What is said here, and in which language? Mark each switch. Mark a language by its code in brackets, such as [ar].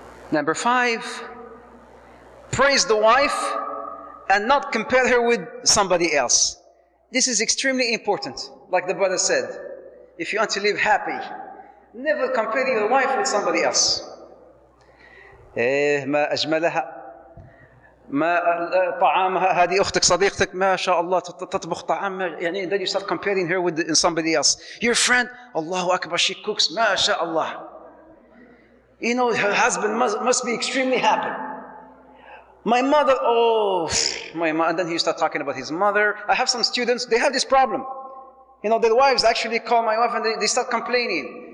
[en] Number 5, praise the wife and not compare her with somebody else. This is extremely important. Like the brother said, if you want to live happy, never compare your wife with somebody else. [ar] ما أجملها ما طعامها هذه أختك صديقتك ما شاء الله تطبخ طعام يعني [en] then you start comparing her with somebody else. Your friend, Allahu Akbar, she cooks ما شاء الله. Her husband must be extremely happy. My mother, my mother, and then he start talking about his mother. I have some students, they have this problem. Their wives actually call my wife and they start complaining.